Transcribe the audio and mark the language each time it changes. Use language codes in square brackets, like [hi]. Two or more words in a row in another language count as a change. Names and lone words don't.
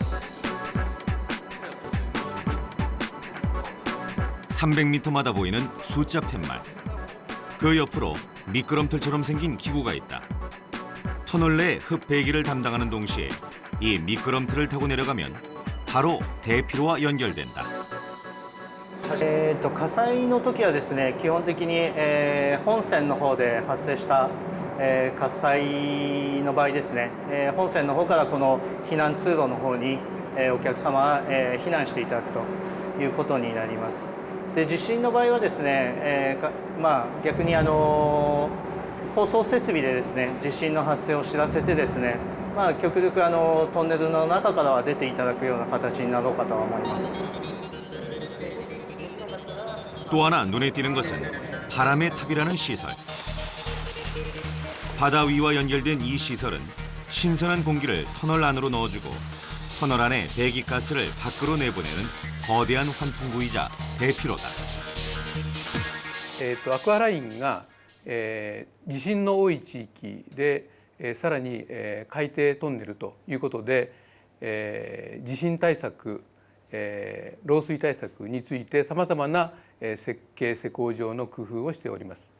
[ko] 300m마다 보이는 숫자 팻말. 그 옆으로 미끄럼틀처럼 생긴 기구가 있다. 터널 내 흡배기를 담당하는 동시에 이 미끄럼틀을 타고 내려가면 바로 대피로와 연결된다. [ja] 火災の時はですね、基本的に、本線の方で発生した、火災の場合ですね、本線の方からこの避難通路の方に、お客様は、避難していただくということになります。で、地震の場合はですね、逆に放送設備でですね、地震の発生を知らせてですね、極力トンネルの中からは出ていただくような形になろうかとは思います。 [ko] 또 하나 눈에 띄는 것은 바람의 탑이라는 시설. 바다 위와 연결된 이 시설은 신선한 공기를 터널 안으로 넣어주고 터널 안에 배기가스를 밖으로 내보내는 거대한 환풍구이자 대피로다. [ja] アクアラインが、地震の多い地域で、さらに、海底トンネルということで、地震対策、漏水対策についてさまざまな設計施工上の工夫をしております。